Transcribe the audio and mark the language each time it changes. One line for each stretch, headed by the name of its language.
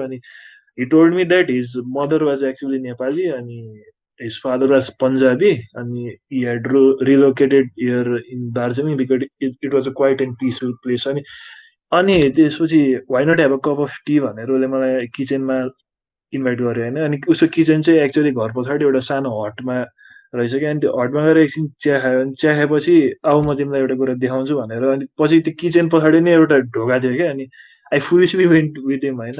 English: अनि he told me that his mother was actually Nepali and his father was Punjabi, and he had relocated here in Darjeeling because it was a quiet and peaceful place.
Nepali: अनि त्यसपछि
English: why not have a cup of tea
Nepali: भनेर उसले मलाई किचनमा invite गर्यो होइन। अनि उसको किचन चाहिँ एक्चुअली घर पछाडि एउटा सानो हटमा रहेछ क्या। अनि त्यो हटमा गएर एकछिन चिया खायो। अनि चिया खाएपछि आऊ म तिमीलाई एउटा कुरा देखाउँछु भनेर। अनि पछि त्यो किचन पछाडि नै एउटा ढोका थियो क्या।
English: अनि I foolishly went with him होइन।